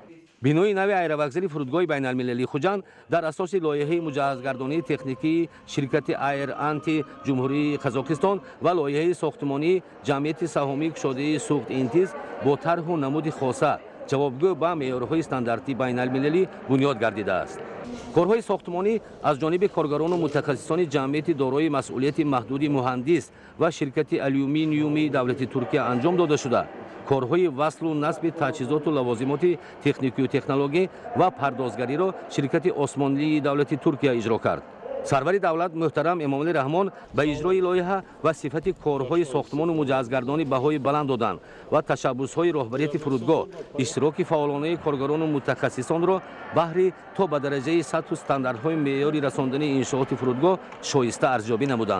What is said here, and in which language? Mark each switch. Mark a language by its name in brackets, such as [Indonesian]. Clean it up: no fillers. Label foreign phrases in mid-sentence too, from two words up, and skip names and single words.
[Tajik] بنای نوی ایروکزل فرودگاه بین المللی خوجند در اساس لایحه مجهزگردانی تکنیکی شرکت ایر انتی جمهوری قزاقستان و لایحه ساختمانی جمعیت سهامی کشاده سوخت اینتیز با طرح و نمود خاصه جوابگو با معیارهای استانداردی بین المللی بنیاد گردیده است. کارهای ساختمانی از جانب کارگران و متخصصان جمعیت دارای مسئولیت محدود مهندس و شرکت آلومینیومی دولتی ترکیه انجام داده شده. корҳои васлу насби таҷҳизоту лавозимоти техникию технологӣ ва пардозгариро ширкати осмонлии давлати Туркия иҷро кард. сарвари давлат муҳтарам эмомалӣ раҳмон ба иҷрои лоиҳа ва сифати корҳои сохтмону муҷаҳҳазгардонӣ баҳои баланд доданд ва ташаббусҳои роҳбарияти фурудгоҳ иштироки фаъолонаи коргарону мутахассисонро баҳри то ба дараҷаи сатҳу стандартҳои меъёри расондании иншооти фурудгоҳ шоиста арзёбӣ намуданд.